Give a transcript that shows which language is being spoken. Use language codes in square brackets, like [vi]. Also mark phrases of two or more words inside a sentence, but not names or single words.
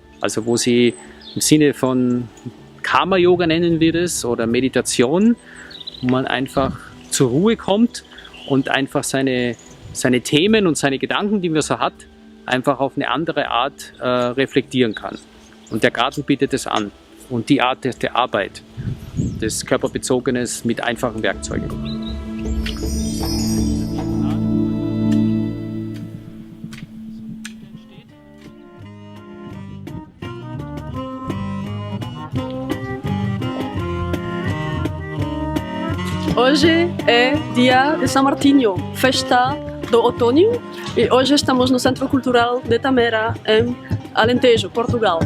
[de] Also wo sie im Sinne von Karma-Yoga nennen wir das oder Meditation, wo man einfach zur Ruhe kommt und einfach seine Themen und seine Gedanken, die man so hat, einfach auf eine andere Art reflektieren kann. Und der Garten bietet es an. Und die Art der Arbeit, des Körperbezogenes mit einfachen Werkzeugen. [pt] Hoje é dia de São Martinho, festa do outono, e hoje estamos no Centro Cultural de Tamera, em Alentejo, Portugal.